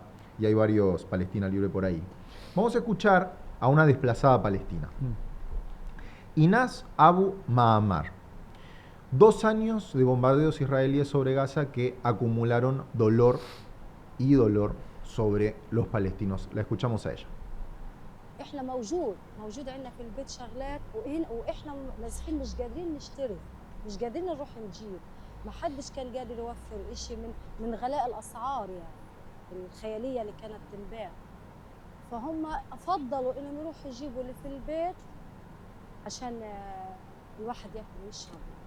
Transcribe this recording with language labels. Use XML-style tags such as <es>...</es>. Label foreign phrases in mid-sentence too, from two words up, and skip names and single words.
<es>Y hay varios Palestina Libre por ahí. Vamos a escuchar a una desplazada palestina. Inas Abu Ma'amar. 2 años de bombardeos israelíes sobre Gaza que acumularon dolor y dolor sobre los palestinos. La escuchamos a ella.</es> <ar>احنا موجود عندنا في البيت شغلات واحنا مسكين مش قادرين نشتري مش قادرين نروح نجيب ما حدش كان قادر يوفر إشي من غلاء الاسعار يعني الخياليه اللي كانت تنباع فهم فضلوا انهم يروحوا يجيبوا اللي في البيت عشان الواحد ياكل ويشرب</ar>